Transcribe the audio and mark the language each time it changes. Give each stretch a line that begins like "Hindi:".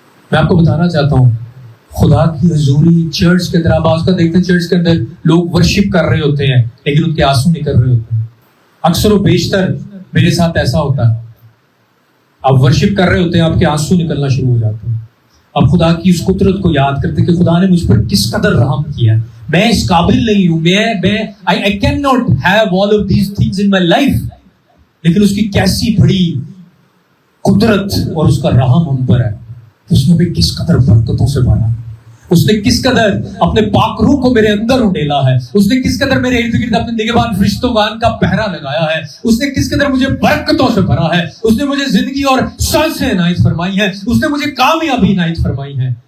Urdu: میں آپ کو بتانا چاہتا ہوں خدا کی حضوری چرچ کے اندر، آپ آج کا دیکھتے ہیں چرچ کے اندر لوگ ورشپ کر رہے ہوتے ہیں لیکن ان کے آنسو نکل رہے ہوتے ہیں. اکثر و بیشتر میرے ساتھ ایسا ہوتا ہے، آپ ورشپ کر رہے ہوتے ہیں، آپ کے آنسو نکلنا شروع ہو جاتے ہیں. اب خدا کی اس قدرت کو یاد کرتے کہ خدا نے مجھ پر کس قدر رحم کیا. میں اس قابل نہیں ہوں،
English: I cannot have all of these things in my life.
Urdu: لیکن اس کی کیسی بڑی قدرت اور اس کا رحم ہم پر ہے. اس نے بھی کس قدر برکتوں سے بھرا، اس نے کس قدر اپنے پاک روح کو میرے اندر اڈیلا ہے، اس نے کس قدر میرے ارد گرد اپنے نگہبان فرشتوں کا پہرا لگایا ہے، اس نے کس قدر مجھے برکتوں سے بھرا ہے، اس نے مجھے زندگی اور سانسیں عنایت فرمائی ہیں، اس نے مجھے کامیابی عنایت فرمائی ہے.